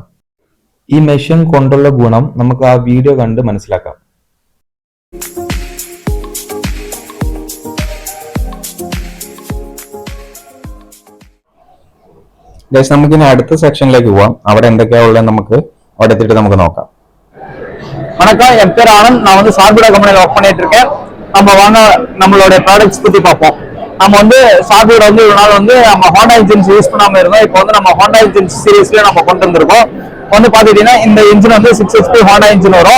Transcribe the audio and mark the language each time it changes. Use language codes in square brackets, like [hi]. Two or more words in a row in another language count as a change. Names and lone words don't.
[ml] ഈ മെഷീൻ കൊണ്ടുള്ള ഗുണം നമുക്ക് ആ വീഡിയോ കണ്ട് മനസ്സിലാക്കാം. ഗൈസ്, നമുക്കിനി അടുത്ത സെക്ഷനിലേക്ക് പോവാം. അവിടെ എന്തൊക്കെയാ ഉള്ളത് നമുക്ക് അവിടെ എത്തിയിട്ട് നമുക്ക് നോക്കാം. [ta] வணக்கம், என் பேர் ஆனந்த். நான் வந்து சார்பிட கம்பெனியில் ஒர்க் பண்ணிட்டு இருக்கேன். நம்ம வாங்க நம்மளோட ப்ராடக்ட்ஸ் பத்தி பார்ப்போம். நம்ம வந்து சாஃப்ட்வேர் வந்து ஒரு நாள் வந்து நம்ம ஹோண்டா இன்ஜின்ஸ் யூஸ் பண்ணாம இருந்தோம். இப்போ வந்து நம்ம ஹோண்டா இன்ஜின் சீரீஸ்ல நம்ம கொண்டு வந்திருக்கோம். வந்து பாத்துக்கிட்டீங்கன்னா இந்த இன்ஜின் வந்து 6 HP ஹோண்டா இன்ஜின் வரும்.